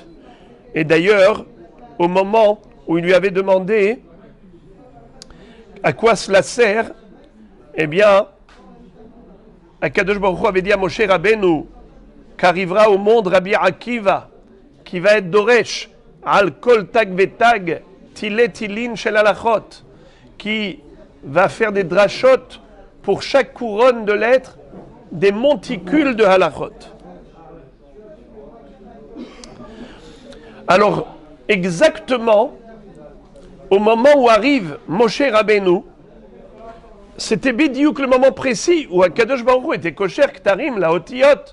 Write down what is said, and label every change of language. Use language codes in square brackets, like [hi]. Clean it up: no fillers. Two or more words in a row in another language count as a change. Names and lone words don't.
[fr] Et d'ailleurs, au moment où il lui avait demandé à quoi cela sert, eh bien, [he] הקדוש ברוך הוא [fr] avait dit à Moshe Rabbeinu qu'arrivera au monde Rabbi Akiva, qui va être [he] דורש, על כל תג ותג, תילי תילים של הלכות, [fr] qui va faire des drachot pour chaque couronne de lettres, des monticules de halachot. Alors, exactement, au moment où arrive Moshe Rabbeinu, c'était bidiouk le moment précis où [he] הקדוש ברוך הוא [fr] était [he] קושר כתרים לאותיות.